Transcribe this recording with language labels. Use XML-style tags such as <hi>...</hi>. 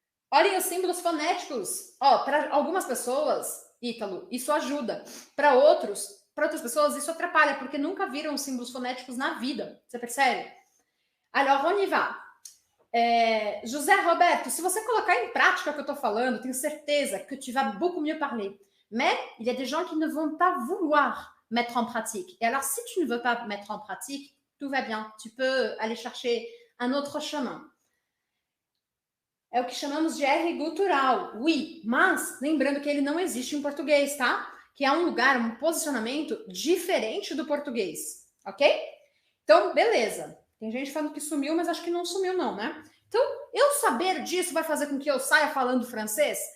<pt>Olhem os símbolos fonéticos. Ó, para algumas pessoas, Ítalo, isso ajuda. Para outras pessoas, isso atrapalha, porque nunca viram os símbolos fonéticos na vida. Você percebe?</pt> <fr>Alors, on y va.</fr> <pt>José Roberto, se você colocar em prática o que eu estou falando, tenho certeza que</pt> <fr>tu vas beaucoup mieux parler. Mais il y a des gens qui ne vont pas vouloir mettre en pratique. Et alors, si tu ne veux pas mettre en pratique, tout va bien. Tu peux aller chercher un autre chemin.</fr> <pt>É o que chamamos de R gutural.</pt> <fr>Oui,</fr> <pt>mas lembrando que ele não existe em português, tá? Que é um lugar, um posicionamento diferente do português, ok? Então, beleza. Tem gente falando que sumiu, mas acho que não sumiu não, né? Então, eu saber disso vai fazer com que eu saia falando francês?</pt>